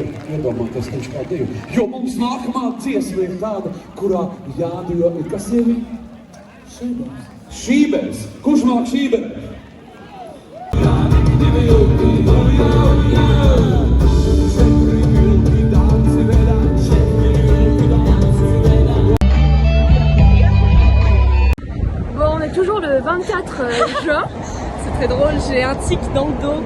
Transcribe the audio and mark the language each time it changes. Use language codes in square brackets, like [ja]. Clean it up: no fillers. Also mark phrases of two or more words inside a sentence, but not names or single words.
[lv] iedomāties, ka viņš kā divi. Jo mums nākamā dziesma ir tāda, kurā jādod, kas ir šībēs. Kurš māk šībēs? [fr] Bon, on est toujours le 24 juin. C'est très drôle, j'ai un tic dans le dos.